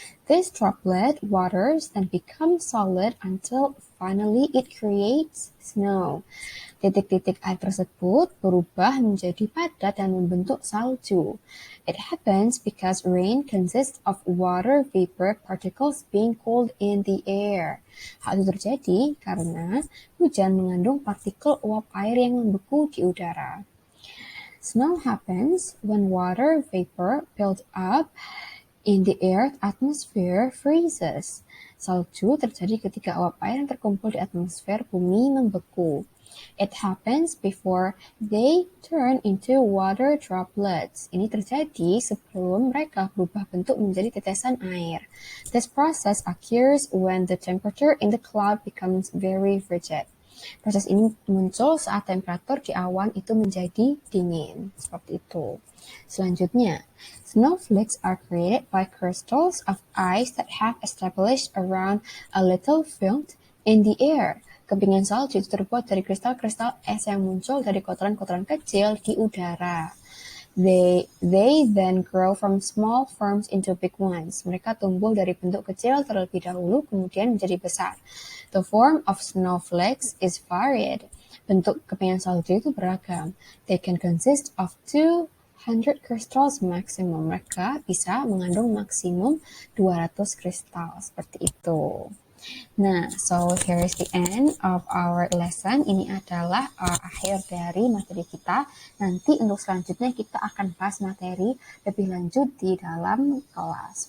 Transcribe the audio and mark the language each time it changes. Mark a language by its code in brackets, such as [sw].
[en] This droplet waters then becomes solid until finally it creates snow. [id] Titik-titik air tersebut berubah menjadi padat dan membentuk salju. [en] It happens because rain consists of water vapor particles being cooled in the air. [id] Hal itu terjadi karena hujan mengandung partikel uap air yang membeku di udara. [en] Snow happens when water vapor built up in the Earth's atmosphere freezes. [id] Salju terjadi ketika uap air yang terkumpul di atmosfer bumi membeku. [en] It happens before they turn into water droplets. [id] Ini terjadi sebelum mereka berubah bentuk menjadi tetesan air. [en] This process occurs when the temperature in the cloud becomes very rigid. [id] Proses ini muncul saat temperatur di awan itu menjadi dingin. Seperti itu. [en] Selanjutnya, snowflakes are created by crystals of ice that have established around a little film in the air. [id] Kepingan salju itu terbuat dari kristal-kristal es yang muncul dari kotoran-kotoran kecil di udara. [en] They then grow from small forms into big ones. [id] Mereka tumbuh dari bentuk kecil terlebih dahulu, kemudian menjadi besar. [en] The form of snowflakes is varied. [id] Bentuk kepingan salju itu beragam. [en] They can consist of 200 crystals maximum. [id] Mereka bisa mengandung maksimum 200 kristal, seperti itu. [en] Nah, so here is the end of our lesson. [id] Ini adalah akhir dari materi kita. Nanti untuk selanjutnya kita akan bahas materi lebih lanjut di dalam kelas.